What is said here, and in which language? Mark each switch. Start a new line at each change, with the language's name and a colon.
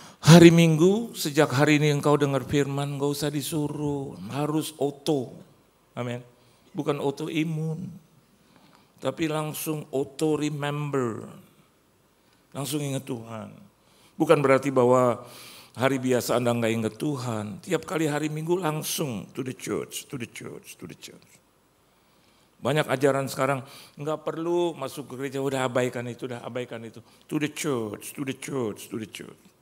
Indonesian: Hari Minggu, sejak hari ini engkau dengar firman, gak usah disuruh. Harus auto. Amin. Bukan autoimun. tapi langsung
English: auto remember.
Indonesian: Langsung ingat Tuhan. Bukan berarti bahwa hari biasa Anda nggak ingat Tuhan. Tiap kali hari Minggu langsung
English: to the church, to the church,
Indonesian: to the church. Banyak ajaran sekarang nggak perlu masuk ke gereja, udah abaikan itu, udah abaikan itu.
English: To the church, to the church, to the church.